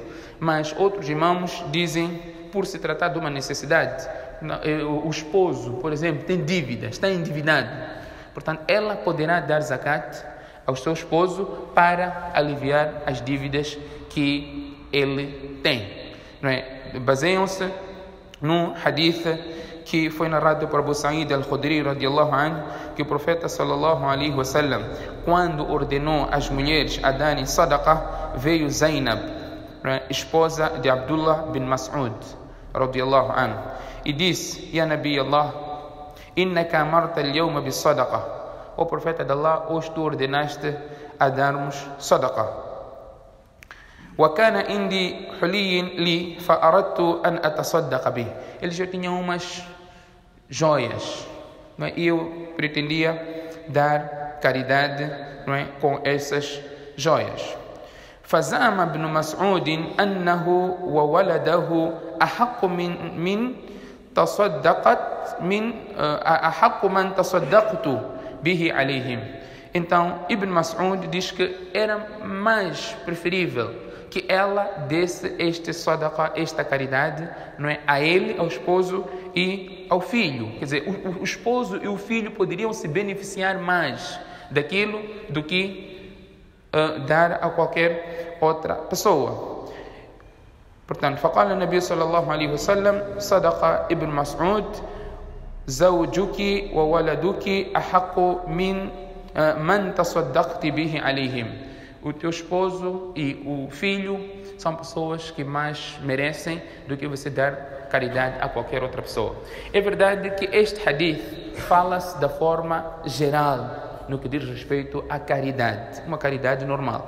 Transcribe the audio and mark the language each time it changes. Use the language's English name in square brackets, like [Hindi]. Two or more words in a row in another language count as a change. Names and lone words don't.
[Portuguese] Mas outros imãos dizem, por se tratar de uma necessidade, o esposo, por exemplo, tem dívida, está endividado. Portanto, ela poderá dar zakat ao seu esposo para aliviar as dívidas que ele tem. Não é? Baseiam-se num hadith que foi narrado por Abu Sa'id al-Khudri [Arabic] رضي الله عنه, [Portuguese] que o profeta [Arabic] صلى الله عليه وسلم, [Portuguese] quando ordenou as mulheres a darem sadaqa, veio Zainab, esposa de Abdullah bin Mas'ud [Arabic] رضي الله عنه, [Portuguese] e disse: [Arabic] يا نبي الله إنك أمرت اليوم بالصدقة. [Portuguese] O profeta de Allah, hoje tu ordenaste a darmos sadaqa. [Arabic] وكان عندي حلي لي فأردت أن أتصدق به. [Portuguese] Eles já tinham umas joias, não é? E eu pretendia dar caridade, não é? Com essas joias. [Arabic] فزعم ابن مسعود أنه وولده أحق من تصدقت من أحق من تصدقت به عليهم. [Portuguese] Então, Ibn Mas'ud diz que era mais preferível que ela desse este sadaqa, esta caridade, não é, a ele, ao esposo e ao filho. Quer dizer, o esposo e o filho poderiam se beneficiar mais daquilo do que dar a qualquer outra pessoa. Portanto, [Arabic] فقال النبي صلى الله عليه وسلم صدق ابن مسعود زوجك وولدك أحق من تصدقت به عليهم. [Portuguese] O teu esposo e o filho são pessoas que mais merecem do que você dar caridade a qualquer outra pessoa. É verdade que este hadith fala-se da forma geral no que diz respeito à caridade, uma caridade normal.